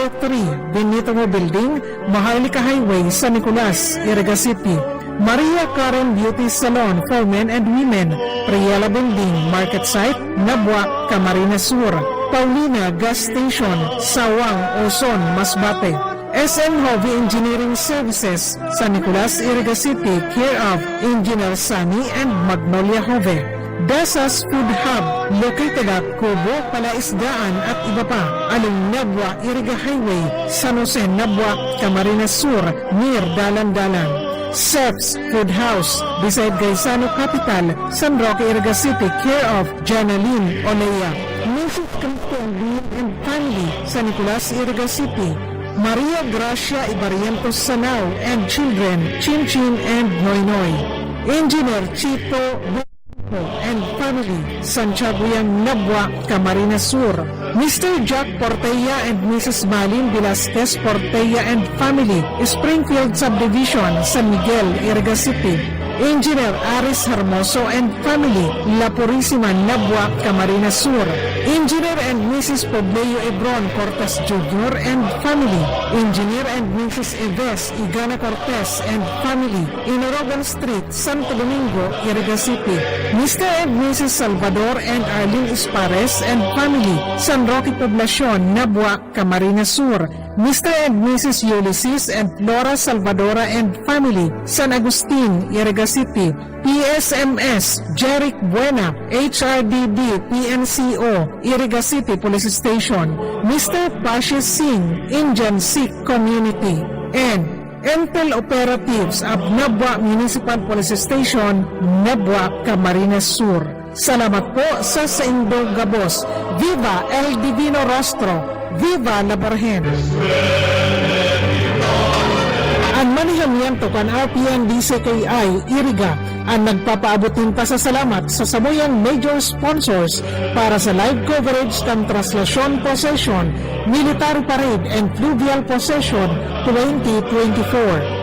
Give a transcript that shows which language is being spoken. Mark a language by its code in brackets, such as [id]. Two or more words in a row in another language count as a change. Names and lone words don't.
[en] 3, Benito Building, Maharlika Highway, San Nicolas, Iriga City, Maria Karen Beauty Salon for Men and Women, Priela Building, Market Site, Nabwa, Camarines Sur, Paulina Gas Station, Sawang, Oson, Masbate, SM Hobby Engineering Services, San Nicolas, Iriga City, care of Engineer Sunny and Magnolia Hove, Dasas Food Hub, located at Kubo, Palaisdaan [tl] at iba pa, [en] along Nabwa, Iriga Highway, San Jose, Nabwa, Camarines Sur, near Dalan-Dalan. Seps Food House, beside Gaisano Capital, San Roque, Iriga City, care of Janaline Olea. Music Camping and Family, San Nicolas, Iriga City, Maria Gracia Ibarientos Sanao and Children, Chin Chin and Noy Noy. Engineer Chito and Family, Santiago Nabwa, Camarines Sur. Mr. Jack Portella and Mrs. Malin Velasquez Portella and Family, Springfield Subdivision, San Miguel, Iriga City. Engineer Aris Hermoso and Family, La Purísima, Nabwa, Camarines Sur. Engineer and Mrs. Pobleo Ebron Cortez Jr. and Family. Engineer and Mrs. Eves Igana Cortez and Family, Inorogan Street, Santo Domingo, Iriga City. Mr. and Mrs. Salvador and Arlene Espares and Family, San Roque Poblacion, Nabwa, Camarines Sur. Mr. and Mrs. Ulysses and Flora Salvadora and Family, San Agustin, Iriga City. PSMS, Jeric Buena, HRDB, PNCO, Iriga City Police Station. Mr. Pashis Singh, Indian Sikh Community. And Entel Operatives of Nabwa Municipal Police Station, Nabwa, Camarines Sur. [bik] Salamat po sa Indong Gabos. [es] Viva El Divino Rostro! Viva la Virgen! [bik] Ang manihamiento kan RPNDCKI Iriga ang nagpapaabutin pasasalamat sa samoyang [en] major sponsors [bik] para sa [en] live coverage [bik] ng Traslasyon Procession, [en] Military Parade and Fluvial Procession 2024.